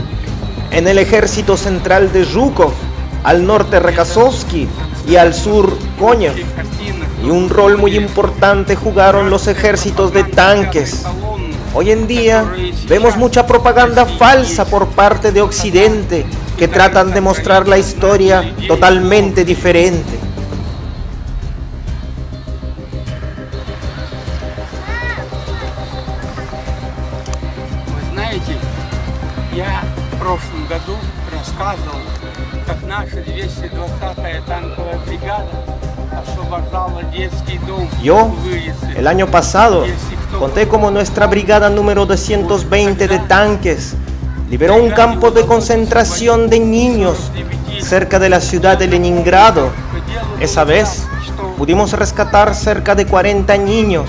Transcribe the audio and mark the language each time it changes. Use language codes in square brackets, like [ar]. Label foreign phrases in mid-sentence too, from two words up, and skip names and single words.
[es] En el ejército central de Zhukov, al norte Rokossovsky y al sur Konev. Y un rol muy importante jugaron los ejércitos de tanques. Hoy en día vemos mucha propaganda falsa por parte de Occidente que tratan de mostrar la historia totalmente diferente. [ru] Я в прошлом году рассказывал, как наша 220-я танковая бригада освобождала детский дом. [es] Yo, el año pasado, conté cómo nuestra brigada número 220 de tanques liberó un campo de concentración de niños cerca de la ciudad de Leningrado. Esa vez pudimos rescatar cerca de 40 niños.